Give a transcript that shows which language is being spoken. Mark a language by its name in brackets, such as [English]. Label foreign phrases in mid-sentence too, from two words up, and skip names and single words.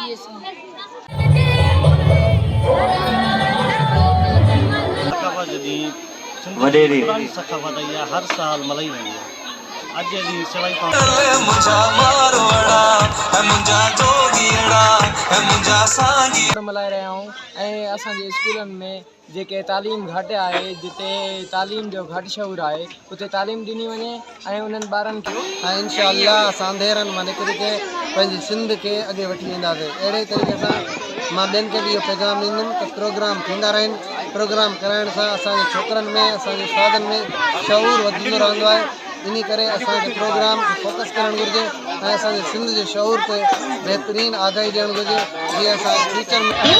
[Sindhi] वडेरी सखावत या हर साल मलई वेंदी है आज दी सवाई मुंजा मारवाड़ा है मुंजा जोगीड़ा है मुंजा सांगी मल्हाए रहिया आहियूं ऐं असांजे स्कूलनि में जेके तालीम घटि आहे जिते तालीम जो घटि शौर आहे उते तालीम ॾिनी वञे ऐं उन्हनि ॿारनि खे इंशाअल्लाह असां अंधेरनि मां निकिरी करे पंहिंजी सिंध खे अॻे वठी वेंदासीं अहिड़े तरीक़े सां मां ॿियनि खे बि इहो पैगाम ॾींदुमि त प्रोग्राम थींदा रहनि प्रोग्राम कराइण सां असांजे छोकिरनि में असांजे उस्तादनि में शौर वधंदो रहंदो आहे इन करे असांखे प्रोग्राम खे फोकस करणु घुरिजे ऐं असांजे सिंध जे शौर ते बहितरीनु आगाही ॾियणु घुरिजे जीअं असां फ्यूचर में